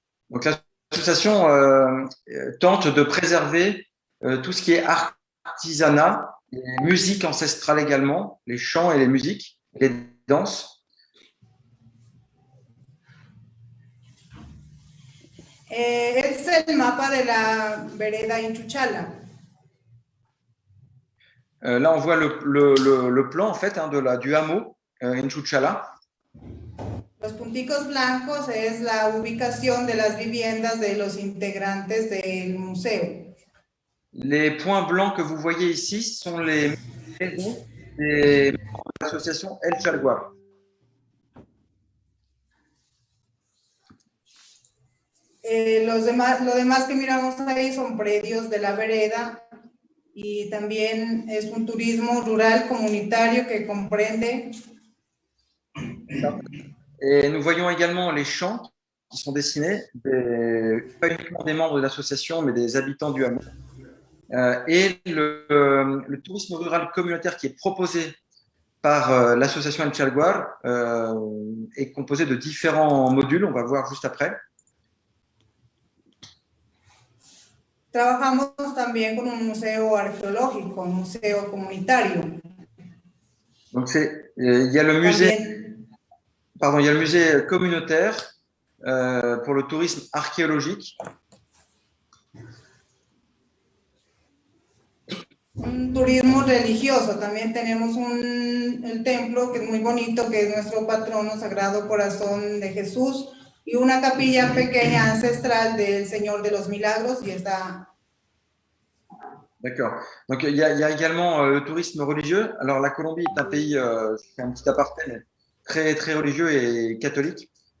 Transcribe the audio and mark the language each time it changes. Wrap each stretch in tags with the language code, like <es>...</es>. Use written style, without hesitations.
<fr>Donc l'association tente de préserver tout ce qui est artisanat, les musiques ancestrales également, les chants et les musiques, les danses.</fr> <es>Es el mapa de la vereda Inchuchala.</es> <fr>Là, on voit le plan en fait du hameau Inchuchala.</fr> <es>Los punticos blancos es la ubicación de las viviendas de los integrantes del museo.</es> <fr>Les points blancs que vous voyez ici sont les maisons de l'association El Charguar.</fr> <es>Lo demás que miramos ahí son predios de la vereda y también es un turismo rural comunitario que comprende.</es> <fr>Et nous voyons également les champs qui sont dessinés, pas uniquement des membres de l'association, mais des habitants du hameau. Et le tourisme rural communautaire qui est proposé par l'association El Charguar est composé de différents modules, on va voir juste après.</fr> <es>Trabajamos también con un museo arqueológico, un museo comunitario.</es> <fr>Donc il y a le musée, il y a le musée communautaire pour le tourisme archéologique.</fr> <es>Un turismo religioso, también tenemos el templo que es muy bonito, que es nuestro patrono Sagrado Corazón de Jesús, y una capilla pequeña ancestral del Señor de los Milagros, y está.</es> <fr>D'accord. Donc il y a également le tourisme religieux. Alors la Colombie est un pays, je fais un petit aparté, mais très très religieux et catholique.</fr>